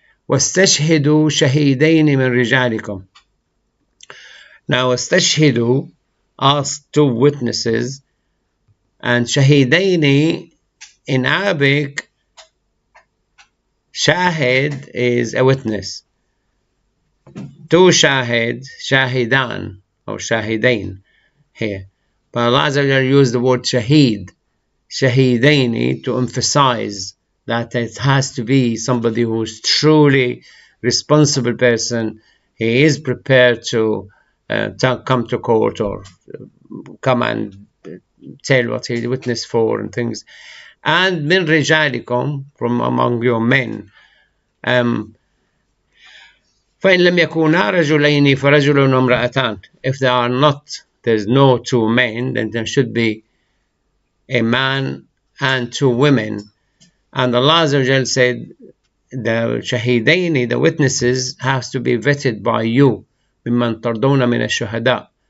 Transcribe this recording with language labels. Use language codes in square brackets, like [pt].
[ar] واستشهدوا شهيدين من رجالكم. [en] Now استشهدوا, ask 2 witnesses, and شهيدين in Arabic, shahid is a witness. 2 shahidan or shahidain here. But Allah Azza wa Jalla used the word shaheed, shahidaini, to emphasize that it has to be somebody who is truly responsible person. He is prepared to come to court or come and tell what he witnessed for and things. And min rijalikum, from among your men. [ar] فإن لم يكونا رجلين فرجل وامرأتان. [en] If there are not, there's no 2 men, then there should be a man and 2 women. And Allah Azza wa Jal said the shahidaini, the witnesses, has to be vetted by you. [ar] ممن ترضون من الشهداء.